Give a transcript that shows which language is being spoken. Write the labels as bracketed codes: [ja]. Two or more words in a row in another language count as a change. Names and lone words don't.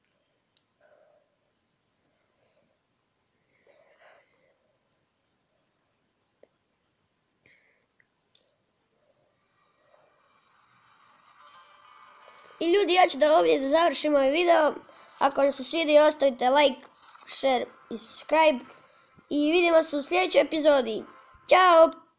[bs] I ljudi, ja ću da ovdje završim ovaj video. Ako vam se svidio, ostavite [en] like, share [bs] i subscribe. I vidimo se u sljedećoj epizodi. Ćao!